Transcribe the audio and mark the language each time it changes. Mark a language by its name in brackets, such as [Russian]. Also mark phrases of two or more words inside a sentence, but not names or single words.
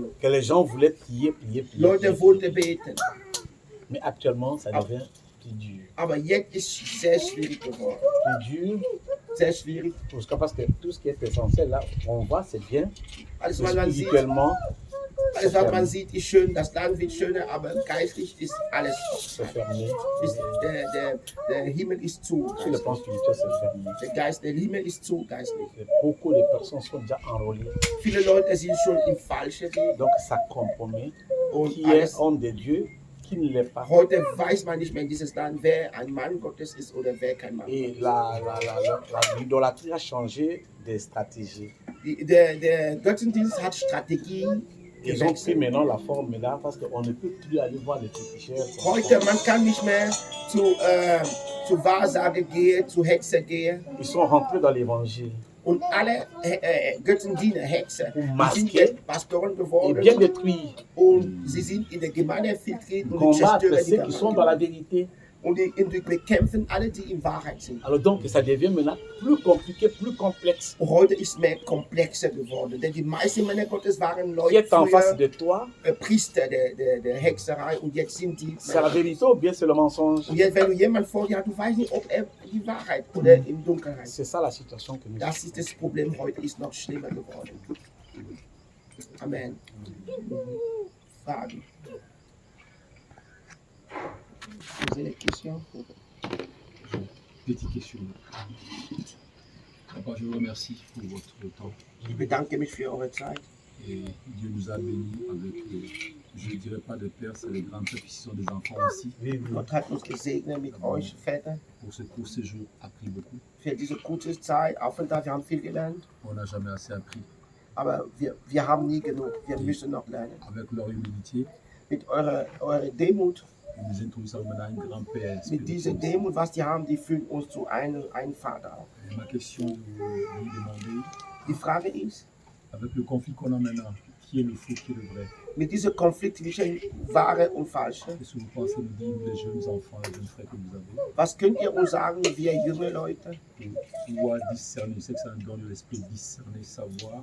[French] que les gens voulaient prier. [German] Leute wollten beten. [French] Mais actuellement, ça devient plus dur. [German] Aber jetzt ist es sehr schwierig geworden. [French] Plus dur, [German] Sehr schwierig. [French] parce que tout ce qui est essentiel là, on voit, c'est bien. [German] Alles, [French] Mais [German] was man sieht, [French] spirituellement, [German] alles, was man sieht, ist schön. Das Land wird schöner, aber geistlich ist alles. [French] c'est fermé. [German] Der Himmel ist zu. [French] Sur le plan spirituel, c'est fermé. [German] Der Himmel ist zu geistlich. [French] Et beaucoup de personnes sont déjà enrôlées. [German] Viele Leute sind schon im falschen Weg. [French] Donc ça compromet [German] Und [French] qui est homme de Dieu, qui ne l'est pas. [German] heute weiß man nicht mehr in dieses Land, wer ein Mann Gottes ist oder wer kein Mann [French] Et [German] Gottes [French] l'idolâtrie a changé des stratégies. [German] ist. Der Götzendienst hat Strategien. [French] Ils ont pris maintenant la forme là parce qu'on ne peut plus aller voir les féticheurs. [German] Heute, man kann nicht mehr zu Wahrsage gehen, zu Hexer gehen. [French] Ils sont rentrés dans l'évangile [German] Und alle Götzendiener, Hexer, die sind [French] masqués [German] jetzt Pastoren [French] et [German] geworden. [French] bien détruits. [German] Und sie sind in der Gemeinde infiltriert und [French] Combattre [German] zerstören [French] ceux qui sont dans la vérité. [German] Und die bekämpfen alle, die in Wahrheit sind. [French] Alors donc ça devient maintenant plus compliqué, plus complexe. [German] Und heute ist es mehr komplexer geworden, denn die meisten Männer Gottes waren [French] Qui est [German] Leute [French] en face [German] früher [French] de toi, [German] Priester der Hexerei und jetzt sind die [French] c'est la vérité ou bien c'est le mensonge? [German] Und jetzt, wenn du jemanden vor dir hast, du weißt nicht, ob er die Wahrheit oder in Dunkelheit ist. [French] C'est ça la situation que nous [German] Das ist das Problem heute, ist noch schlimmer geworden. Amen. Fragen. [French] poser des questions. Petite question. Papa, je vous remercie pour votre temps. [German] Ich bedanke mich für eure Zeit. [French] Et Dieu nous a bénis avec, je ne dirais pas des pères, c'est les grands-pères qui sont des enfants aussi. [German] Gott hat uns gesegnet mit euch, Väter, [French] Pour ce court séjour, appris beaucoup. [German] für diese kurze Zeit, Aufenthalt. Wir haben viel gelernt, [French] On n'a jamais assez appris. [German] aber wir haben nie genug. Wir müssen noch lernen. [French] Avec leur humilité, [German] Mit eurer Demut, [French] ils nous introduisent maintenant un grand-père [German] mit dieser [French] spirituel. [German] Demut, was die haben, die führen uns zu einem Vater. [French] Et ma question, vous demandez, [German] Die Frage ist, [French] avec le conflit qu'on a maintenant, qui est le faux, qui est le vrai? [German] mit diesem Konflikt zwischen Wahre und Falsche, [French] Qu'est-ce que vous pensez nous dire, nous, les jeunes enfants, les jeunes frères que vous avez, [German] was könnt ihr uns sagen, wir junge Leute, [French] pour pouvoir discerner, je sais que ça nous donne l'esprit de discerner, savoir,